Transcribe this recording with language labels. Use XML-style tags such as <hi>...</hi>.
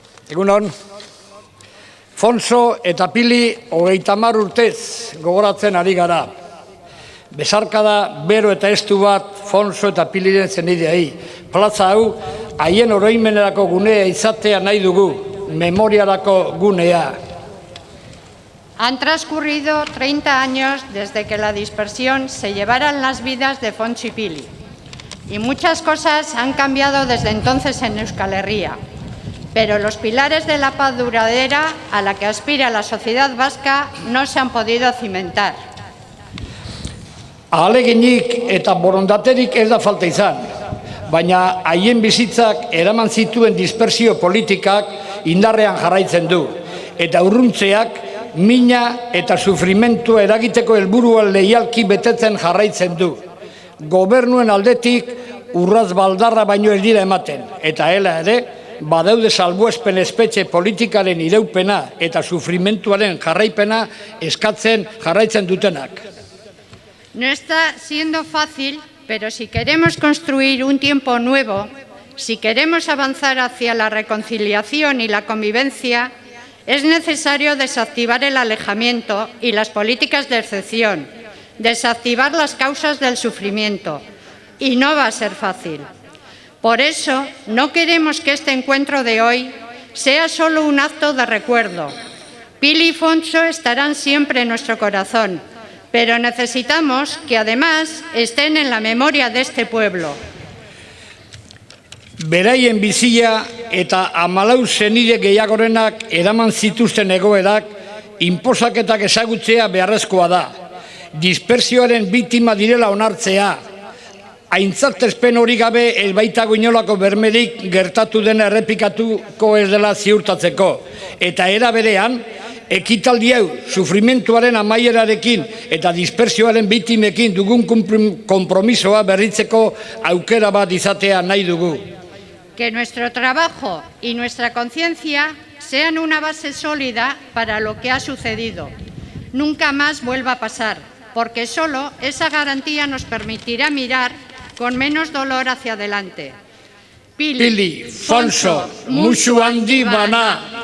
<eu>Egunon, Fonso eta Pili 30 urtez gogoratzen ari gara. Besarkada bero eta estu bat Fonso eta Piliren zenideei. Plaza hau haien oroimenerako gunea izatea nahi dugu, memoriarako gunea.</eu> <es>Han transcurrido 30 años desde que la dispersión se llevaran las vidas de Fonso y Pili. Y muchas cosas han cambiado desde entonces en Euskal Herria. Pero los pilares de la paz duradera a la que aspira la sociedad vasca no se han podido cimentar.</es> <eu>Ahaleginik eta borondaterik ez da falta izan, baina haien bizitzak eraman zituen dispersio politikak indarrean jarraitzen du, eta urruntzeak mina eta sufrimentua eragiteko helburua leialki betetzen jarraitzen du. gobernuen aldetik urraz baldarra baino ez dira ematen, eta ela ere, badaude salbuespen espetxe politikaren iraupena eta sufrimentuaren jarraipena eskatzen jarraitzen dutenak.</eu> <es>No está siendo fácil, pero si queremos construir un tiempo nuevo, si queremos avanzar hacia la reconciliación y la convivencia, es necesario desactivar el alejamiento y las políticas de excepción, desactivar las causas del sufrimiento, y no va a ser fácil. Por eso, no queremos que este encuentro de hoy sea solo un acto de recuerdo. Pili y Fonso estarán siempre en nuestro corazón, pero necesitamos que además estén en la memoria de este pueblo.</es> <eu>Beraien bizia eta 14 senide gehiagorenak eraman zituzten egoerak inposaketak ezagutzea beharrezkoa da. Dispersioaren biktima direla onartzea. Aintzatespen hori gabe ez baitago inolako bermerik gertatu dena errepikatuko ez dela ziurtatzeko. Eta era berean, ekitaldi hau sufrimentuaren amaierarekin eta dispersioaren biktimekin dugun konpromisoa berritzeko aukera bat izatea nahi dugu.</eu> <es>Que nuestro trabajo y nuestra conciencia sean una base sólida para lo que ha sucedido. Nunca más vuelva a pasar, porque solo esa garantía nos permitirá mirar con menos dolor hacia adelante.</es> <eu>Pili, Fonso, musu handi bana.</eu>